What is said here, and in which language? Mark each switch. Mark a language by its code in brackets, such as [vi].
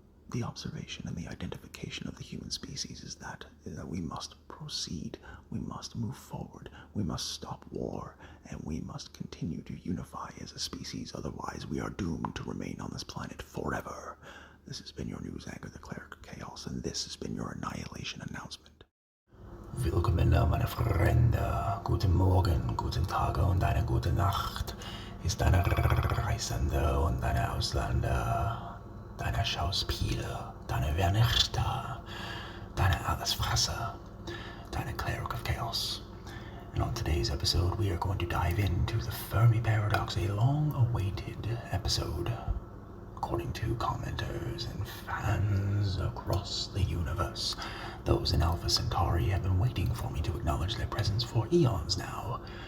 [en] The observation and the identification of the human species is that we must proceed, we must move forward, we must stop war, and we must continue to unify as a species, otherwise we are doomed to remain on this planet forever. This has been your news anchor, the Cleric of Chaos, and this has been your Annihilation Announcement. [de] Willkommen, meine Freunde. Guten Morgen, guten Tag und eine gute Nacht. Ist deine Reisende und deine Ausländer, deine Schauspieler, deine Vernichter, deine Allesfresser, deine Cleric of Chaos. [en] And on today's episode, we are going to dive into the Fermi Paradox, a long-awaited episode. According to commenters and fans across the universe, those in Alpha Centauri have been waiting for me to acknowledge their presence for eons now.